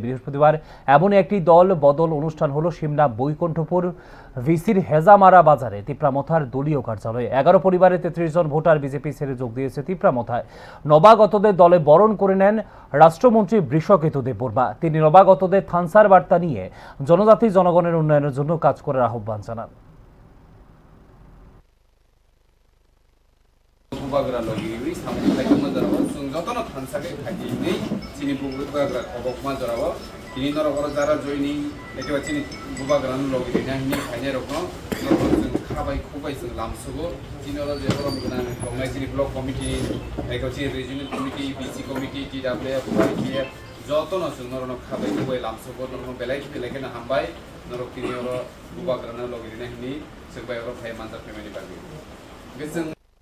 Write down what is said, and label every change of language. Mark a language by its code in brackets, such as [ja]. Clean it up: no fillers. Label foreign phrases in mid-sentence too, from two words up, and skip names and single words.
[bn] বৃহস্পতিবার এমনই একটি দল বদল অনুষ্ঠান হলো সিমলা বৈকুণ্ঠপুর ভিসির হেজামারা বাজারে তিপ্রামথার দলীয় কার্যালয়ে। 11 পরিবারে 33 জন ভোটার বিজেপি ছেড়ে যোগ দিয়েছে তিপ্রামথায়। নবাগতদের দলে বরণ করে নেন রাষ্ট্রমন্ত্রী বৃষকেতু দেববর্মা। তিনি নবাগতদের থানসার বার্তা নিয়ে জনজাতি জনগণের উন্নয়নের জন্য কাজ করার আহ্বান জানান। [trp] bubagra logi wi samu thai kuma jarawa sung jotono thansakai thaki nei chini bubagra obokma jarawa chini norogoro jara joini ekiba chini bubagra logi na hini khaine rokno sung khabai khubai sung lamsugo chini oro je borom guna kongai chini [en] block committee [trp] eko chini [en] regional committee bc committee [trp] twf ykf jotono sung norono khabai khubai lamsugo norono belai belai na hambai norok chini oro bubagra logi na hini sung bai oro thai manjar family pargi